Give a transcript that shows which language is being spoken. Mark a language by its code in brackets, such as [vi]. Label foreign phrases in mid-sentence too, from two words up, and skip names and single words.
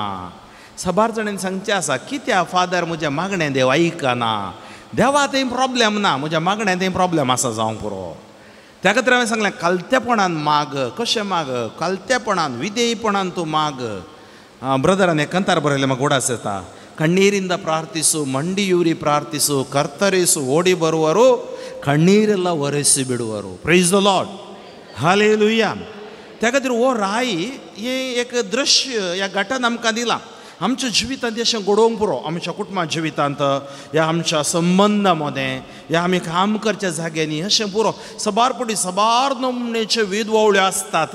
[kok] साबार जाणांनी सांगचें आसा कित्याक फादर म्हजें मागणें देव आयकना. देवा थंय प्रॉब्लेम ना. म्हज्या मागण्या थंय प्रॉब्लेम आसा जावंक पुरो. त्या खातीर हांवें सांगलें कालतेपणान माग. कशें माग. कालतेपणान विधेयपणान तूं माग. ब्रदरान एक कंतार बरयलें म्हाका उडास येता. [kn] ಕಣ್ಣೀರಿಂದ ಪ್ರಾರ್ಥಿಸು ಮಂಡಿಯೂರಿ ಪ್ರಾರ್ಥಿಸು ಕರ್ತರಿಸು ಓಡಿ ಬರುವರು ಕಣ್ಣೀರೆಲ್ಲ ಒರೆಸಿ ಬಿಡುವರು. [en] Praise the Lord. [kok] हालेलुया. त्या खातीर हो राय हे एक दृश्य ह्या घटान आमकां दिलां. आमच्या जिवितांत अशें घडोवंक पुरो. आमच्या कुटुंबा जिवितांत ह्या आमच्या संबंदा मदें ह्या आमी काम करच्या जाग्यांनी अशें पुरो सबारपटी सबार नमणेच्यो विधवळ्यो आसतात.